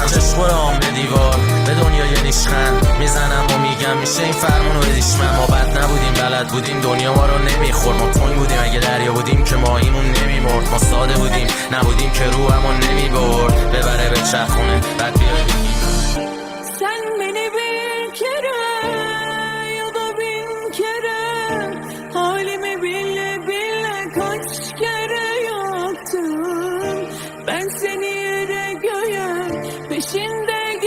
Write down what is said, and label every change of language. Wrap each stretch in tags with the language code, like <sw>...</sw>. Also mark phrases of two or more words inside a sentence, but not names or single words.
<fa>چشم به دیوار به دنیای ریشخند میزنم و میگم میشه این فرمونو بدیش من. ما بد نبودیم بلد بودیم دنیا ما رو نمیخورد، ما تنگ بودیم اگه دریا بودیم که ماهیمون نمیمرد، ما ساده بودیم نبودیم که رو همون نمیبرد. ببره به چرخونه بعد بیای بگی</fa> <tr>sen beni bir kere ya da bin kere halimi bile bile kaç kere yaktın. Ben seni yere göğe peşinde</tr>